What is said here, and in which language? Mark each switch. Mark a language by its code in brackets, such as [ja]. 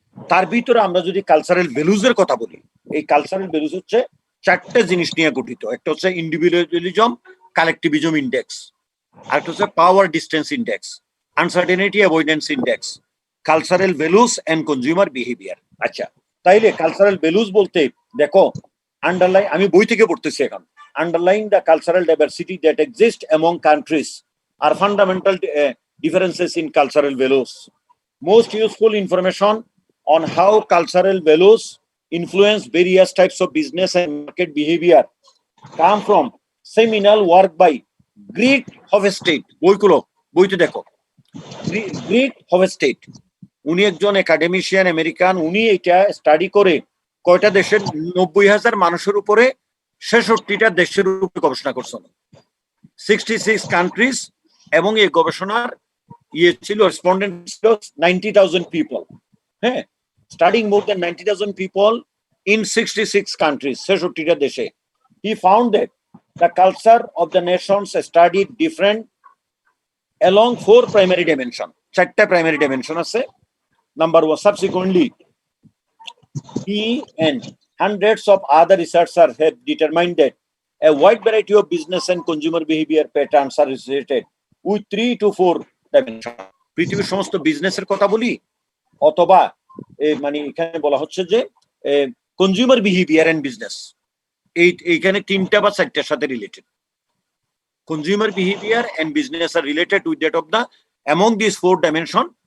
[bn] তার ভিতরে আমরা যদি কালচারাল ভ্যালুজ এর কথা বলি, এই কালচারাল ভ্যালুজ হচ্ছে 4টে জিনিস নিয়ে গঠিত। একটা হচ্ছে ইন্ডিভিজুয়ালিজম, কালেকটিভিজম ইন্ডেক্স, আরেকটা হচ্ছে পাওয়ার distance index, uncertainty avoidance index, cultural values and consumer behaviour. আচ্ছা, তাইলে কালচারাল ভ্যালুস বলতে দেখো আন্ডারলাইন, আমি বই থেকে পড়তেছি এখন, [en] underlying the cultural diversity that exists among countries are fundamental differences in cultural values. Most useful information on how cultural values influence various types of business and market behavior come from seminal work by Greet Hofstede. [bn] বইতে দেখো, grit হফস্টেড, উনি একজন academician American. উনি এটা study করে কয়টা দেশের 90,000 মানুষের উপরে 66টা দেশের উপরে গবেষণা করছেন, 66 কান্ট্রিজ, এবং এই গবেষণার ইয়ে ছিল রেসপন্ডেন্ট ছিল 90,000 পিপল। [en] হ্যাঁ, studying more than 90,000 people in 66 countries, [bn] 66টা দেশে। [en] he found that the culture of the nations studied different along 4 primary dimension, [bn] 4টা প্রাইমারি ডাইমেনশন আছে। [en] Number 1, subsequently he and hundreds of other researchers have determined that a wide variety of business and consumer behavior patterns are associated with 3 to 4 dimensions. [bn] পৃথিবীর সমস্ত বিজনেসের কথা বলি, অথবা মানে এখানে বলা হচ্ছে যে কনজিউমার বিহেভিয়ার এন্ড বিজনেস, এইখানে 3টা বা 4টার সাথে related. [en] Consumer behaviour and business are related with that of the among this 4 dimension.